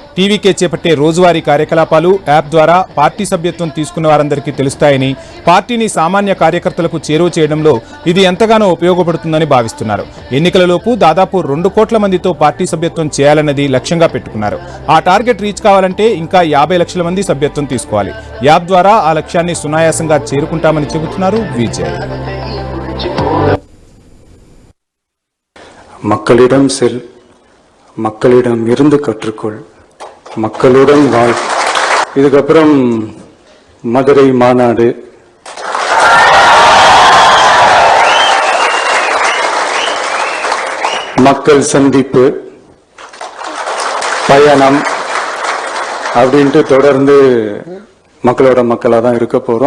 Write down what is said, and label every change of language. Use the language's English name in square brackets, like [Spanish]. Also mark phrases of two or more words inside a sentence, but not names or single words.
[Telugu] టీవీకే చేపట్టే రోజువారీ కార్యకలాపాలు యాప్ ద్వారా పార్టీ సభ్యత్వం తీసుకున్న వారందరికీ తెలుస్తాయని, పార్టీని సామాన్య కార్యకర్తలకు చేరువ చేయడంలో ఇది ఎంతగానో ఉపయోగపడుతుందని భావిస్తున్నారు. ఎన్నికలలోపు దాదాపు 2 కోట్ల మందితో పార్టీ సభ్యత్వం చేయాలన్నది లక్ష్యంగా పెట్టుకున్నారు. ఆ [English] target reach [Telugu] కావాలంటే ఇంకా 50 లక్షల మంది సభ్యత్వం తీసుకోవాలి. యాప్ ద్వారా ఆ లక్ష్యాన్ని సునాయాసంగా చేరుకుంటామని చెబుతున్నారు విజయ్. [Tamil] மக்களிடம் இருந்து கற்றுக்கொள், மக்களுடன் வாழ். இதுக்கப்புறம் மதுரை மாநாடு, மக்கள் சந்திப்பு, பயணம் அப்படின்ட்டு தொடர்ந்து மக்களோட மக்களாக தான் இருக்க போகிறோம்.